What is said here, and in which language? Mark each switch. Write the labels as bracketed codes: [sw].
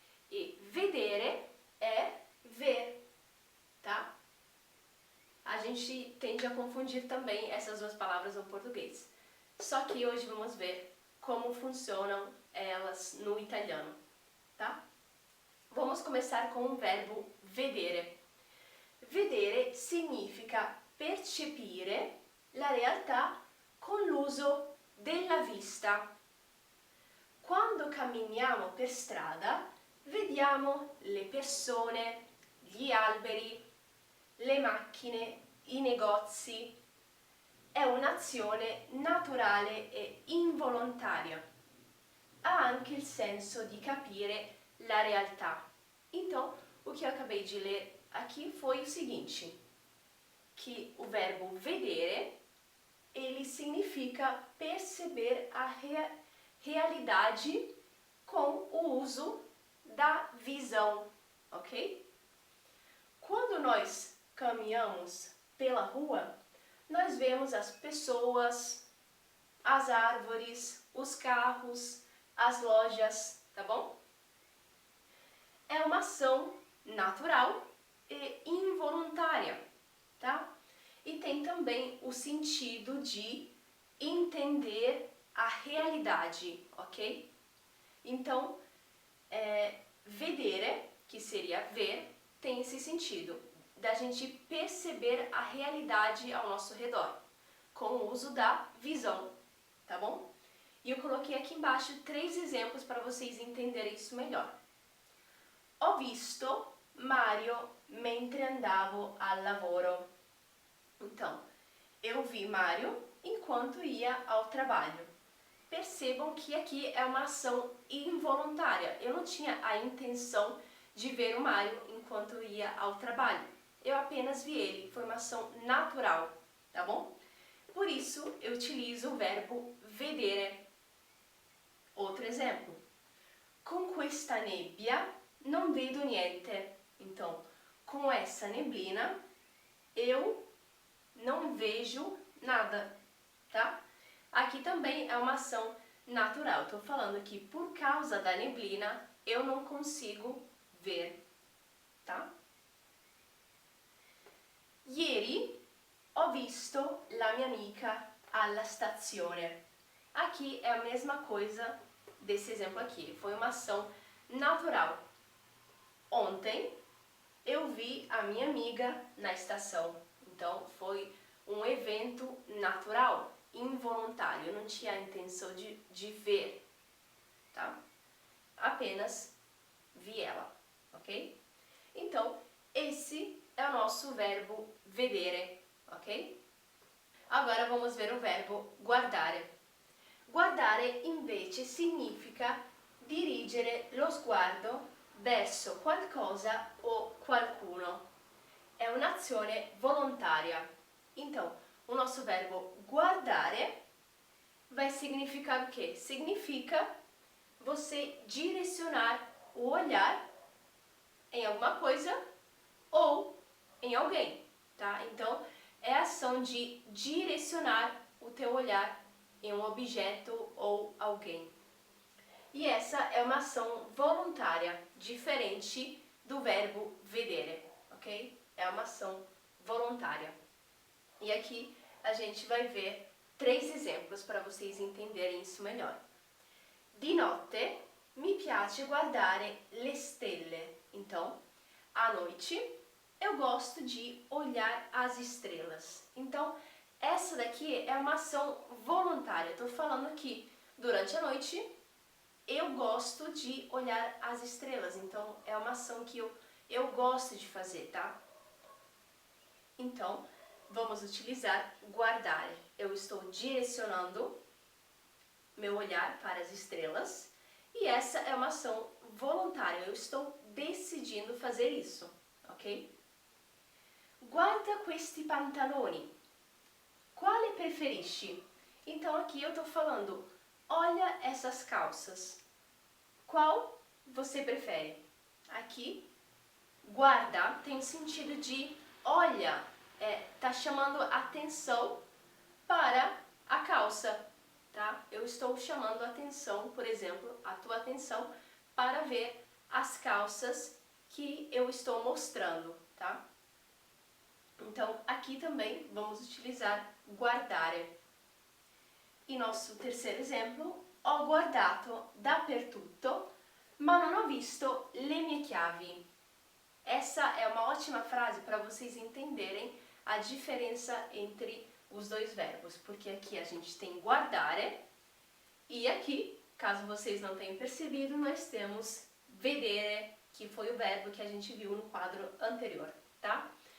[pt] E vedere é ver, tá? A gente tende a confundir também essas duas palavras no português. Só que hoje vamos ver como funcionam elas no italiano, tá? Vamos começar com o verbo vedere. [it] Vedere significa percepire la realtà con l'uso della vista. Quando camminiamo per strada, vediamo le persone, gli alberi, le macchine, i negozi. È un'azione naturale e involontaria. Ha anche il senso di capire la realtà. [pt] Então, o que eu acabei de ler aqui foi o seguinte, que o verbo vedere, ele significa perceber a realidade com o uso da visão, ok? Quando nós caminhamos pela rua, nós vemos as pessoas, as árvores, os carros, as lojas, tá bom? É uma ação natural e involuntária, tá? E tem também o sentido de entender a realidade, ok? Então, vedere, que seria ver, tem esse sentido, da gente perceber a realidade ao nosso redor, com o uso da visão, tá bom? E eu coloquei aqui embaixo 3 exemplos para vocês entenderem isso melhor. [it] Ho visto Mario mentre andavo al lavoro. [pt] Então, eu vi Mário enquanto ia ao trabalho. Percebam que aqui é uma ação involuntária. Eu não tinha a intenção de ver o Mário enquanto ia ao trabalho. Eu apenas vi ele, foi uma ação natural, tá bom? Por isso, eu utilizo o verbo vedere. Outro exemplo. [it] Com questa nebbia non vedo niente. [pt] Então, com essa neblina, eu não vejo nada, tá? Aqui também é uma ação natural. Estou falando que por causa da neblina, eu não consigo ver, tá? [it] Ieri ho visto la mia amica alla stazione. [pt] Aqui é a mesma coisa desse exemplo aqui. Foi uma ação natural. Ontem eu vi a minha amiga na estação. Então foi um evento natural, involuntário. Eu não tinha a intenção de ver, tá? Apenas vi ela, ok? Então, esse é o nosso verbo vedere, ok? Agora vamos ver o verbo guardare. [it] Guardare invece significa dirigere lo sguardo verso qualcosa o qualcuno. É un'azione volontaria. [pt] Então, o nosso verbo guardare vai significar o quê? Significa você direcionar o olhar em alguma coisa ou em alguém, tá? Então, é a ação de direcionar o teu olhar em um objeto ou alguém. E essa é uma ação voluntária, diferente do verbo vedere, ok? É uma ação voluntária. E aqui a gente vai ver 3 exemplos para vocês entenderem isso melhor. [it] Di notte mi piace guardare le stelle. [pt] Então, à noite eu gosto de olhar as estrelas. Então, essa daqui é uma ação voluntária. Estou falando que durante a noite eu gosto de olhar as estrelas, então é uma ação que eu gosto de fazer, tá? Então, vamos utilizar guardar. Eu estou direcionando meu olhar para as estrelas e essa é uma ação voluntária, eu estou decidindo fazer isso, ok? [it] Guarda questi pantaloni. Quale preferisci? [pt] Então aqui eu estou falando, olha essas calças. Qual você prefere? Aqui, guarda tem o sentido de olha, tá chamando atenção para a calça, tá? Eu estou chamando atenção, por exemplo, a tua atenção para ver as calças que eu estou mostrando, tá? Então, aqui também vamos utilizar guardare. E nosso terceiro exemplo, [it] ho guardato dappertutto, ma non ho visto le mie chiavi. [pt] Essa é uma ótima frase para vocês entenderem a diferença entre os dois verbos, porque aqui a gente tem guardare e aqui, caso vocês não tenham percebido, nós temos vedere, que foi o verbo que a gente viu no quadro anterior, tá?